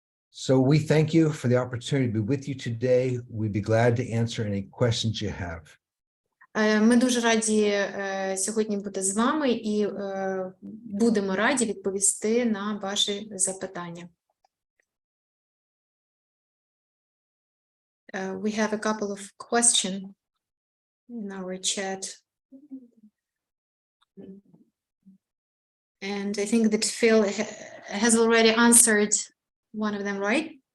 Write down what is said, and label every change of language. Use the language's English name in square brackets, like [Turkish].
[English] So we thank you for the opportunity to be with you today. We'd be glad to answer any questions you have. [Ukrainian] Ми дуже раді сьогодні бути з вами і будемо раді відповісти на ваші запитання. [English] We have a couple of questions in our chat. And I think that Phil has already answered one of them, right?